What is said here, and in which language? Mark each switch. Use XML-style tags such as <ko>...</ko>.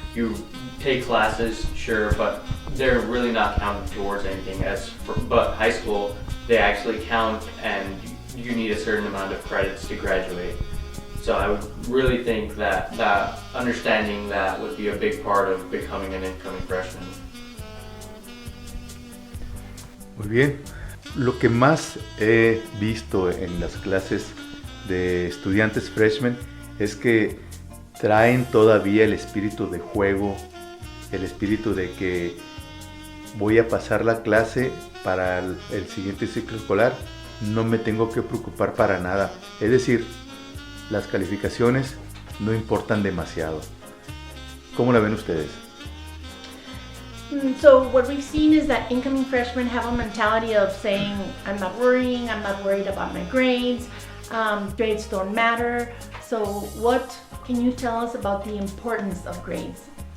<en>You take classes, sure, but they're really not counted towards anything. But high school, they actually count, and you need a certain amount of credits to graduate. So I would really think that understanding that would be a big part of becoming an incoming freshman.</en> <es>Muy bien. Lo que más he visto en las clases de estudiantes freshmen es que traen todavía el espíritu de juego, el espíritu de que voy a pasar la clase para el siguiente ciclo escolar, no me tengo que preocupar para nada. Es decir, las calificaciones no importan demasiado. ¿Cómo la ven ustedes?</es> <en>So what we've seen is that incoming freshmen have a mentality of saying, I'm not worrying, I'm not worried about my grades, grades don't matter. So what can you tell us about the importance of grades?</en>